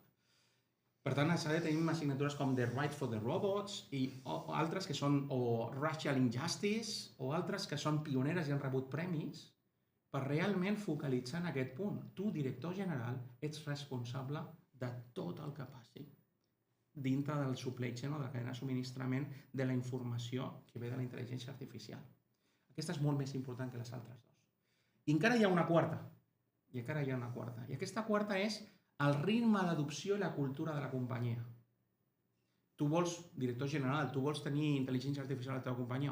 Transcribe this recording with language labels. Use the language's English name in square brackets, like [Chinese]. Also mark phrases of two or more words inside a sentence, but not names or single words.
[Catalan] Per tant, a SADE tenim assignatures com The Right for the Robots i altres que són o Racial Injustice o altres que són pioneres i han rebut premis per realment focalitzar en aquest punt. Tu, director general, ets responsable de tot el que passi dintre del [English] supply chain [Catalan] o de la cadena de subministrament de la informació que ve de la intel·ligència artificial. Aquesta és molt més important que les altres dues. I encara hi ha una quarta. I aquesta quarta és el ritme d'adopció i la cultura de la companyia. Tu vols, director general, tu vols tenir intel·ligència artificial a la teva companyia?